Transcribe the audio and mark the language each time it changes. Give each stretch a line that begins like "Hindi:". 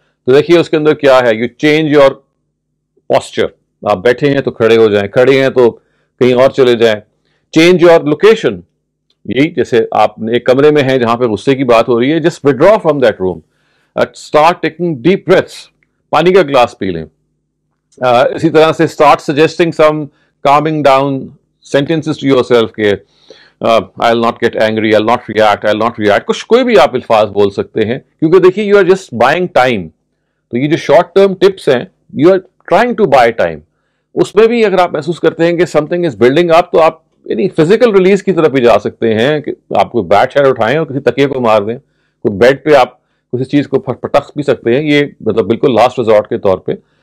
Urdu: تو دیکھیے اس کے اندر کیا ہے,
English: you change your posture,
Urdu: آپ بیٹھے ہیں تو کھڑے ہو جائیں, کھڑے ہیں تو کہیں اور چلے جائیں.
English: change your location,
Urdu: یہی جیسے آپ ایک کمرے میں ہیں جہاں پہ غصے کی بات ہو رہی ہے,
English: just withdraw from that room, start taking deep breaths,
Urdu: پانی کا گلاس پی لیں. اسی طرح سے
English: start suggesting some calming down sentences to yourself کہ I'll not get angry, I'll not react,
Urdu: کچھ کوئی بھی آپ الفاظ بول سکتے ہیں, کیونکہ دیکھیے
English: you are just buying time.
Urdu: تو یہ جو شارٹ ٹرم ٹپس ہیں,
English: you are trying to buy time.
Urdu: اس میں بھی اگر آپ محسوس کرتے ہیں کہ
English: something is building up,
Urdu: تو آپ یعنی فزیکل ریلیز کی طرف بھی جا سکتے ہیں کہ آپ کوئی بیٹ شیٹ اٹھائیں اور کسی تکیے کو مار دیں, کوئی بیڈ پہ آپ کسی چیز کو پٹخ بھی سکتے ہیں, یہ مطلب بالکل لاسٹ ریزورٹ کے طور پہ.